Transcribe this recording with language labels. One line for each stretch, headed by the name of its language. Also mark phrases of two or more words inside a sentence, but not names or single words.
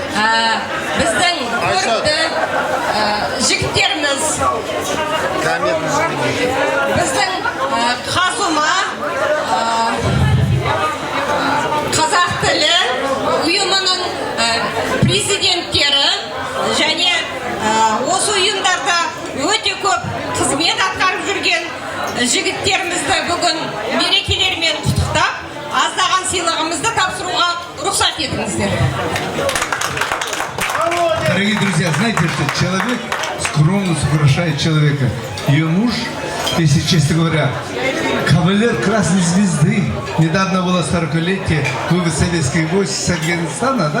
Kazakh: біздің көрікті жігіттеріміз біздің қазума қазақ тілі ұйымының президенттері және осы ұйымдарда өте көп қызмет атқарып жүрген жігіттерімізді бүгін мерекелерімен құттықтап, аздаған сыйлығымызды тапсыруға рұқсат етіңіздер.
Russian: Дорогие друзья, знаете, что человек, скромность украшает человека. Ее муж, если честно говоря, кавалер Красной Звезды. Недавно было 40-летие, вывод советских войск с Афганистана, да?